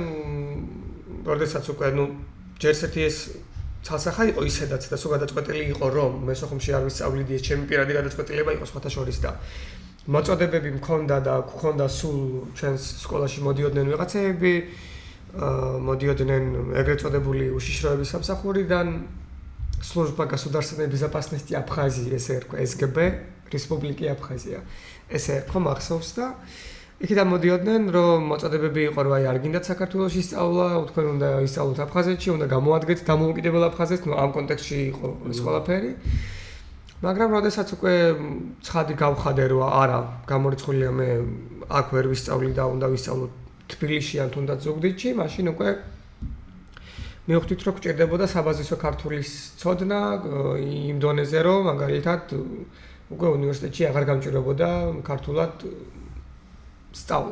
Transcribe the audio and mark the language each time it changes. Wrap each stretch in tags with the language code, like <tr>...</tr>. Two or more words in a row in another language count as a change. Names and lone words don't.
<ka>როდესაც უკვე ჯერ ერთი ეს ცალსახა იყო ისედაც და სულ გადაწყვეტილი იყო რომ მე სოხუმში არ ვისწავლიდი, ეს ჩემი პირადი გადაწყვეტილება იყო სხვათა შორის და მოწოდებები მქონდა და გქონდა სულ ჩვენს სკოლაში მოდიოდნენ ვიღაცები, მოდიოდნენ ეგრეთ წოდებული უშიშროების სამსახურიდან</ka> <ru>служба государственной безопасности Абхазии СРК СГБ Республики Абхазия СРК</ru> <ka>მახსოვს და იქიდან მოდიოდნენ რომ მოწოდებები იყო რომ აი არ გინდათ საქართველოში სწავლა, თქვენ უნდა ისწავლოთ აფხაზეთში, უნდა გამოადგეთ დამოუკიდებელ აფხაზეთს, ამ კონტექსტში იყო ეს ყველაფერი. მაგრამ როდესაც უკვე ცხადი გავხადე რომ არა, გამორიცხულია მე აქ ვერ ვისწავლი და უნდა ვისწავლო თბილისში ან თუნდაც ზუგდიდში, მაშინ უკვე მივხვდით რომ გვჭირდებოდა საბაზისო ქართულის ცოდნა იმ დონეზე რომ მაგალითად უკვე უნივერსიტეტში აღარ გამჭირდებოდა ქართულად სწავლა.</ka>